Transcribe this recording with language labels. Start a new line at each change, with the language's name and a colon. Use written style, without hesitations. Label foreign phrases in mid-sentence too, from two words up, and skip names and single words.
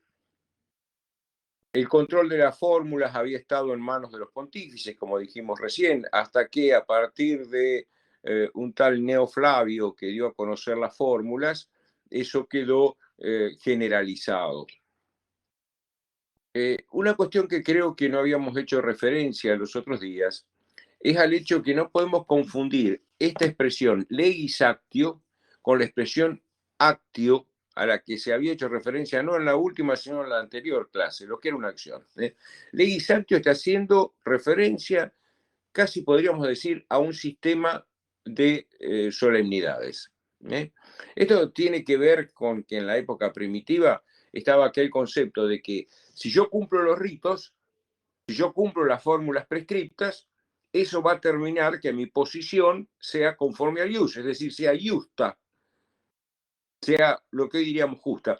Spanish: El control de las fórmulas había estado en manos de los pontífices, como dijimos recién, hasta que a partir de un tal Neo Flavio que dio a conocer las fórmulas, eso quedó generalizado. Una cuestión que creo que no habíamos hecho referencia los otros días es al hecho que no podemos confundir esta expresión
Latin: legis actio
Spanish: con la expresión actio a la que se había hecho referencia no en la última, sino en la anterior clase, lo que era una acción.
Latin: Legis actio
Spanish: está haciendo referencia, casi podríamos decir, a un sistema de solemnidades. Esto tiene que ver con que en la época primitiva estaba aquel concepto de que si yo cumplo los ritos, si yo cumplo las fórmulas prescriptas, eso va a terminar que mi posición sea conforme al ius, es decir, sea justa, sea lo que hoy diríamos justa.